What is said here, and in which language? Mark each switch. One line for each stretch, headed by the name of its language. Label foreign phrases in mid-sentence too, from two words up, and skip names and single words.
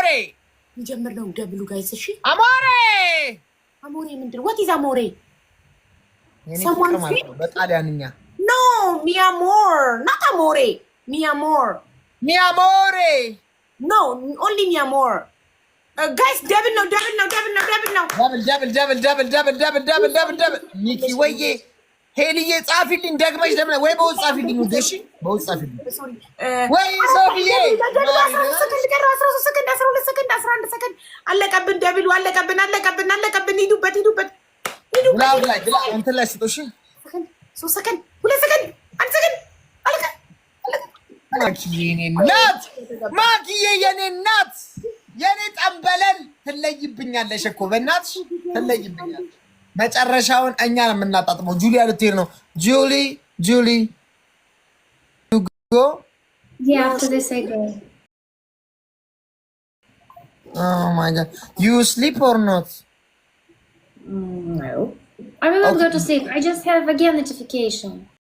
Amharic: እንጀምር ነው
English: double guys።
Amharic: እሺ
Italian: አሞሬ
English: ምንድን what is amore?
Amharic: የኔ
English: Someone
Amharic: ፍቅር ማለት ነው በጣሊያንኛ።
English: No,
Spanish: mi amor,
English: not amore.
Spanish: Mi amor.
English: No, only
Spanish: mi amor.
English: Guys, double no.
Amharic: ደብል ኒኪ ወዬ ሄልዬ ጻፊልኝ ደግመሽ ለምን ወይ በውስጥ ጻፊልኝ ውዴ። እሺ በውስጥ ጻፊልኝ ወይ ሶፊዬ። 12 ሰከንድ 11 ሰከንድ አለቀብን። ደብሉ አለቀብን። ሂዱበት ብላው ላይ ብላ እንትን ላይ ስጦሽ 3 ሰከንድ 2 ሰከንድ 1 ሰከንድ አለቀ። ማኪዬ የኔ እናት የኔ ጠንበለል ትለይብኛለሽ እኮ በእናትሽ ትለይብኛለሽ። መጨረሻውን እኛ ነው የምናጣጥመው። ጁሊያ ልትሄድ ነው። ጁሊ go?
English: Yeah, after this I go. Oh my god. You sleep or not? No. I will not go to sleep. I just have again notification.